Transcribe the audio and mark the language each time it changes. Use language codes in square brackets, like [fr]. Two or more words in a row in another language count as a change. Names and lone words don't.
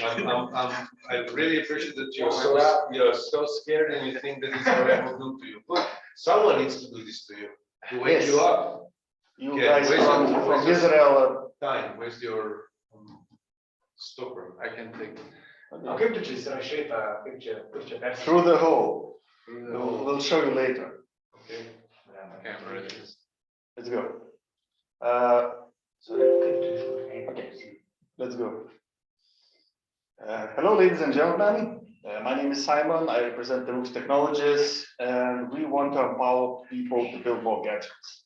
[en] I really appreciate that you're so scared and you think that this is what I will do to you. But someone needs to do this to you, to wake you up. You Okay, guys from Israel. Time, where's your stopper? I can take it. [lt] Kaip tu čia įsirašyta, kaip čia persi? [en] Through the hole. We'll show you later. Okay. Okay, I'm ready. Let's go. Okay, let's go. Hello, ladies and gentlemen. My name is Simon. I represent the Rooks Technologies, and we want to empower people to build more gadgets.